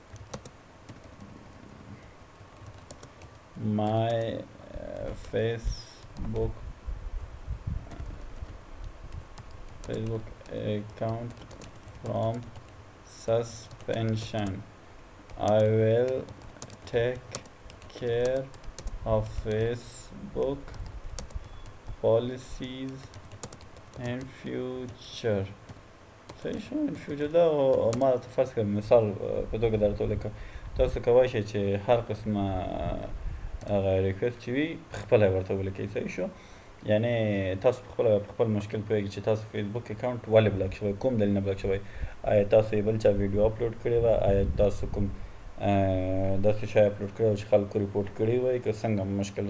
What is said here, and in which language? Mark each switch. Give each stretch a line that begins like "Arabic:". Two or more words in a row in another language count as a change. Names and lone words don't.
English: my Facebook account from suspension. I will take care of Facebook policies in future.
Pashto: صحیح شو؟
English: in future
Pashto: دا ما ته فرض کړه مثال په توګه درته ولیکه. تاسو کولی شئ چې هر قسمه هغه ریکویسټ چې وي پخپله یې ورته ولیکئ. صحیح شو؟ یعنې تاسو پخپله په خپل مشکل پوهېږئ چې تاسو
English: Facebook account
Pashto: ولې بلاک شوی، کوم دلیل نه بلاک شوی. آیا تاسو یې بل چا ویډیو اپلوډ کړې وه، آیا تاسو کوم داسې شی اپلوډ کړی و چې خلکو ریپورټ کړی وی، که څنګه مشکل.